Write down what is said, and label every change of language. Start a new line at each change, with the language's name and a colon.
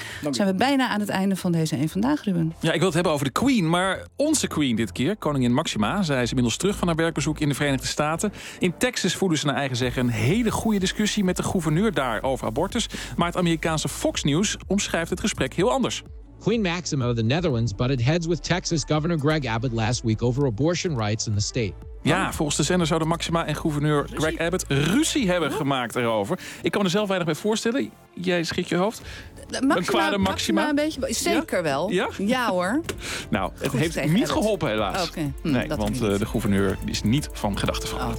Dutch: Dan zijn we bijna aan het einde van deze Eén Vandaag, Ruben. Ja, ik wil het hebben over de Queen. Maar onze Queen dit keer, koningin Maxima. Zij is inmiddels terug van haar werkbezoek in de Verenigde Staten. In Texas voerden ze naar eigen zeggen een hele goede discussie met de gouverneur daar over abortus. Maar het Amerikaanse Fox News omschrijft het gesprek heel anders.
English: Queen Maxima of the Netherlands butted heads with Texas Governor Greg Abbott last week over abortion rights in the state.
Dutch: Ja, volgens de zender zouden Maxima en gouverneur Greg Abbott ruzie hebben gemaakt erover. Ik kan me er zelf weinig bij voorstellen. Jij schiet je hoofd. Maxima een beetje, zeker wel. Ja? Ja hoor. Nou, het goed, heeft niet geholpen helaas. Okay. Nee, want de gouverneur is niet van gedachten veranderd.